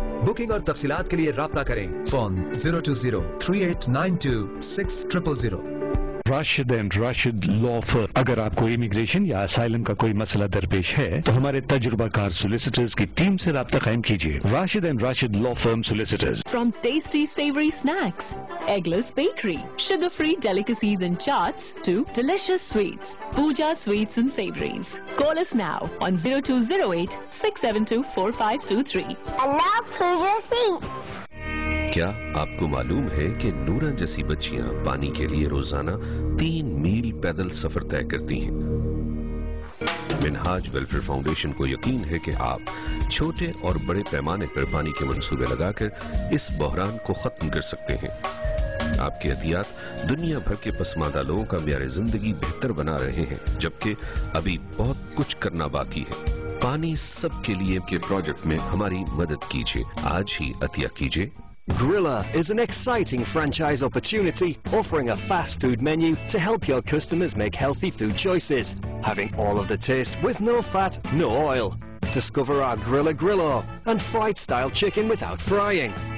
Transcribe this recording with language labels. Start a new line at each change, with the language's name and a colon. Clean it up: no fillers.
Urdu: Booking اور تفصیلات کے لیے رابطہ کریں. فون 020-3892-6000. راشد اینڈ راشد لا فرم. اگر آپ کو امیگریشن یا اسائلم کا کوئی مسئلہ درپیش ہے تو ہمارے تجربہ کار سولیسیٹرز کی ٹیم سے رابطہ قائم کیجیے. Rashid and Rashid law firm سولیسیٹرز.
English: From tasty savory snacks, eggless bakery, sugar-free delicacies and chaats to delicious sweets, Pooja Sweets and Savories. Call us now on 0208-672-4523. I love Pooja Sweets.
Urdu: کیا آپ کو معلوم ہے کہ نورا جیسی بچیاں پانی کے لیے روزانہ 3 میل پیدل سفر طے کرتی ہیں؟ منہاج ویلفیئر فاؤنڈیشن کو یقین ہے کہ آپ چھوٹے اور بڑے پیمانے پر پانی کے منصوبے لگا کر اس بحران کو ختم کر سکتے ہیں. آپ کے عطیات دنیا بھر کے پسماندہ لوگوں کا معیار زندگی بہتر بنا رہے ہیں, جبکہ ابھی بہت کچھ کرنا باقی ہے. پانی سب کے لیے کے پروجیکٹ میں ہماری مدد کیجیے. آج ہی عطیہ کیجیے.
English: Grilla is an exciting franchise opportunity offering a fast food menu to help your customers make healthy food choices, having all of the taste with no fat, no oil. Discover our Grilla Grillo and fried style chicken without frying.